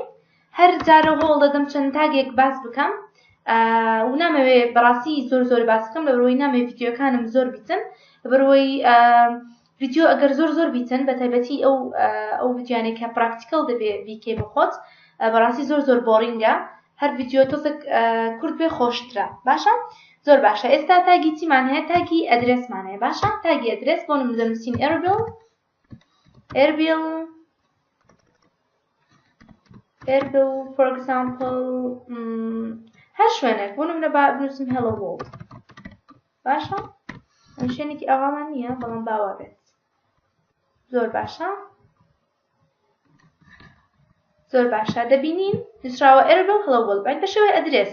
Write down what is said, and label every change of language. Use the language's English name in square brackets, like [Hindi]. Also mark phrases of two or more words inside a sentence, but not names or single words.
[Central Kurdish] هەر جارە هەوڵ دەدەم چەند تاگێک باس بکەم و نامەوێ بەڕاستی زۆر باس بکەم لەبەرەوەی نامەوێ ڤیدیۆکانم زۆر بیتن لەبەرەوەی ڤیدیۆ ئەگەر زۆر بیتن بە تایبەتی ئەو ڤیدیۆیانێک کە پراکتیکەڵ دەبێ بیکەی بخۆت بەڕاستی زۆر بۆڕینگە. هەر ڤیدیۆ تۆزێک کورت بێ خۆشترە. باشە؟ زۆر باشە. ئێستا تاگی چیمان هەیە؟ تاگی ئەدرێسمان هەیە. باشە؟ تاگی ئەدرێس بۆ نمونە دەنووسین Erbil [English] for example [Central Kurdish] هەر شوێنێک بۆ نمونە با بنووسین [English] Hello World. [Central Kurdish] باشە؟ ئەم شوێنێکی ئاوامان نییە بەڵام باوا بێت. زۆر باشە. زۆر باشە. دەبینین نووسراوە Erbil [English] Hello World [Central Kurdish] باید بە شێوەی ئەدرێس.